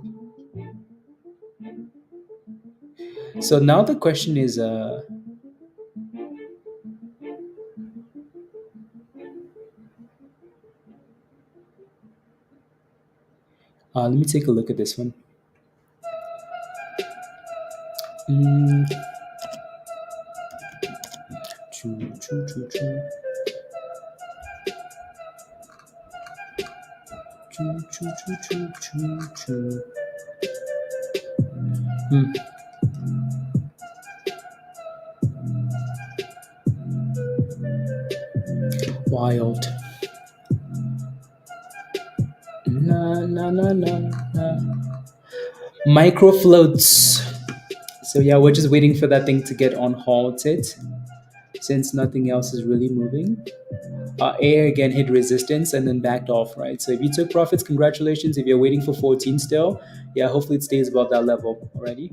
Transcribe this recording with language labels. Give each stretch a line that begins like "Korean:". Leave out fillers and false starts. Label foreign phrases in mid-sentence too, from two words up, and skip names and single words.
English: So now the question is let me take a look at this one. Mm, choo, choo, choo, choo. Choo, choo, choo, choo, choo, choo. Hmm. Wild. Na na na na na. Micro floats. So yeah, we're just waiting for that thing to get on halted, since nothing else is really moving. AIRE again hit resistance and then backed off, right? So if you took profits, congratulations. If you're waiting for 14 still, yeah, hopefully it stays above that level already.